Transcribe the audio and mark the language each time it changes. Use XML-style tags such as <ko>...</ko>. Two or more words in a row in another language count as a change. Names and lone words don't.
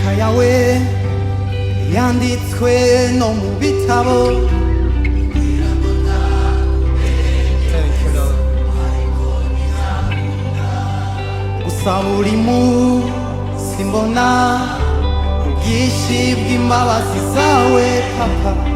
<rn>yawe yanditswe no mu bitabo.</rn> <en>Thank you, Lord.</en> <rn>gusa buri munsi mbona ubwinshi bw'imbabazi zawe papa.</rn>